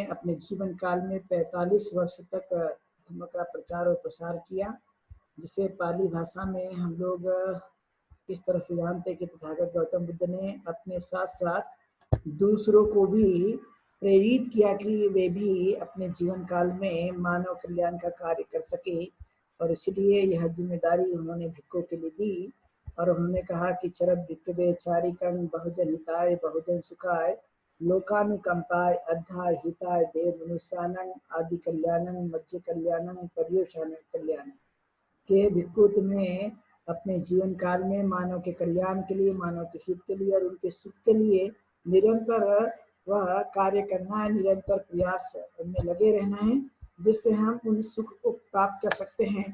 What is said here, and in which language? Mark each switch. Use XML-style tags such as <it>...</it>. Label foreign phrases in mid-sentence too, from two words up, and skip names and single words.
<hi>अपने जीवन काल में 45 वर्ष तक धर्म का प्रचार और प्रसार किया, जिसे पाली भाषा में हम लोग इस तरह से जानते हैं कि तथागत गौतम बुद्ध ने अपने साथ साथ दूसरों को भी प्रेरित किया कि वे भी अपने जीवन काल में मानव कल्याण का कार्य कर सके, और इसलिए यह जिम्मेदारी उन्होंने भिक्खुओं के लिए दी। और उन्होंने कहा कि</hi> <pi>चरत भिक्खवे चारिकं बहुजन हिताय बहुजन सुखाय लोकानुकंपाय अद्धाय हिताय देव मनुष्यानं आदि कल्याणं मध्य कल्याणं पर्यवसान कल्याणं।</pi> <hi>के भिक्खु तुम्हें अपने जीवन काल में मानव के कल्याण के लिए, मानव के हित के लिए और उनके सुख के लिए निरंतर वह कार्य करना है, निरंतर प्रयास में लगे रहना है, जिससे हम उन सुख को प्राप्त कर सकते हैं।</hi>